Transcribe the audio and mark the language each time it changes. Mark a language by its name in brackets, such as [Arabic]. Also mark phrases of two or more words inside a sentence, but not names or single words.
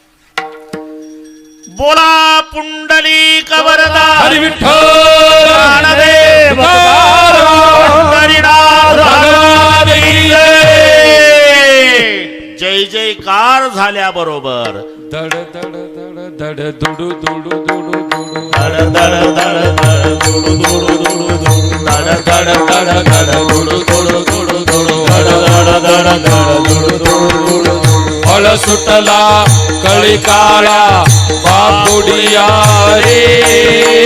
[Marathi] बोला पुंडलिक वरदा हरी विठ्ठल ज्ञानदेव पंढरीनाथ [Hindi] भगवान की जय. [Marathi] जय जयकार झाल्याबरोबर दड दड दड दड दुडू दुडू दुडू दुडू धड धड धड धड दुडू दुडू दुडू दुडू धड धड धड धड दुडू दुडू दुडू दुडू धड धड धड धड दुडू दुडू दुडू. फळ सुटला कळी काळा बापुडिया रे.